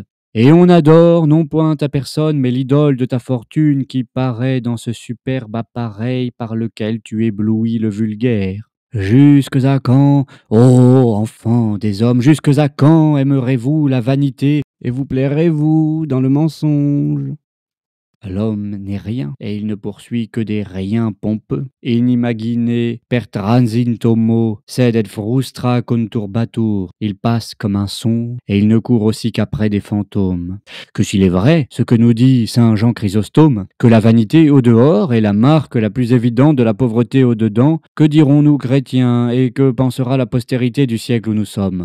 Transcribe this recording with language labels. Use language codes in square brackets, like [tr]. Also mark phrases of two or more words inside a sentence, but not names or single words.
[fr] Et on adore non point ta personne, mais l'idole de ta fortune qui paraît dans ce superbe appareil par lequel tu éblouis le vulgaire. Jusques à quand, ô enfants des hommes, jusques à quand aimerez-vous la vanité et vous plairez-vous dans le mensonge? L'homme n'est rien, et il ne poursuit que des riens pompeux. [la] Inimagine per transint homo, sed et frustra conturbatur. [fr] Il passe comme un son, et il ne court aussi qu'après des fantômes. Que s'il est vrai, ce que nous dit saint Jean Chrysostome, que la vanité au dehors est la marque la plus évidente de la pauvreté au dedans, que dirons-nous chrétiens, et que pensera la postérité du siècle où nous sommes?